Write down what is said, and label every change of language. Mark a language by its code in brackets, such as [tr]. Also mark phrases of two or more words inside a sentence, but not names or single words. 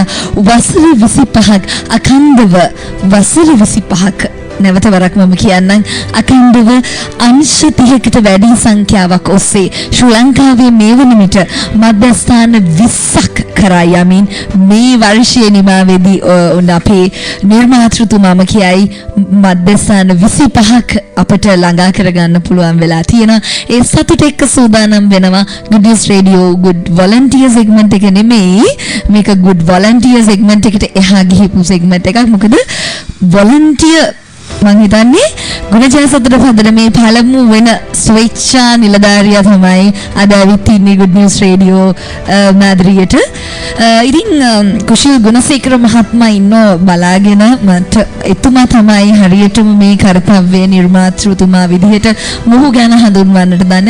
[si] වසර 25ක් අඛණ්ඩව වසර 25ක් නැවත වරක් මම කියන්නම් අඛණ්ඩව අංශ 30කට වැඩි සංඛ්‍යාවක් ඔස්සේ ශ්‍රී ලංකාවේ මේ වන විට මධ්‍යස්ථාන 20ක් කරා යමින් මේ වර්ෂයේ නිමාවේදී අපේ නිර්මාතෘතුමාම කියයි මධ්‍යස්ථාන 25ක් අපට ළඟා කරගන්න පුළුවන් වෙලා තියෙනවා. ඒ සතුට එක්ක සූදානම් වෙනවා good news radio [en] good volunteer segment [si] එක නෙමෙයි මේක [en] good volunteer segment [si] එකට එහා ගිහිපු segment එකක්. මොකද volunteer මම හිතන්නේ ගුණජය සතුට පදනමේ පළමු වෙන ස්වේච්ඡා නිලධාරියා තමයි අද ඇවිත් ඉන්නේ good news radio මාදරියට. ඉතින් කුෂල් ගුණසේකර මහත්මයා ඉන්නෝ බලාගෙන මට එතුමා තමයි හරියටම මේ කාර්යය නිර්මාතෘතුමා විදිහට මොහු ගැන හඳුන්වන්නට දන්නේ.